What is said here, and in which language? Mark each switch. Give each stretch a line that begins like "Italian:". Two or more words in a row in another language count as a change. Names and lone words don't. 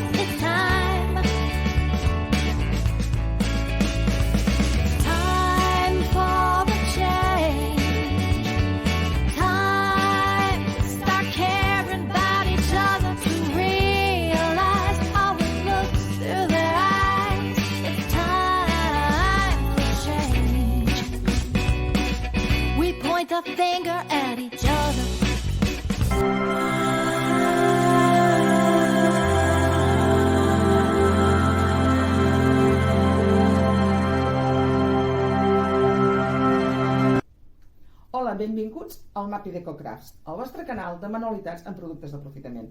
English: It's time for a change, time to start caring about each other, to realize how it looks through their eyes. It's time for change. We point the finger at each other.
Catalan: Hola, benvinguts al MAPI DECOCRAFTS, el vostre canal de manualitats en productes d'aprofitament.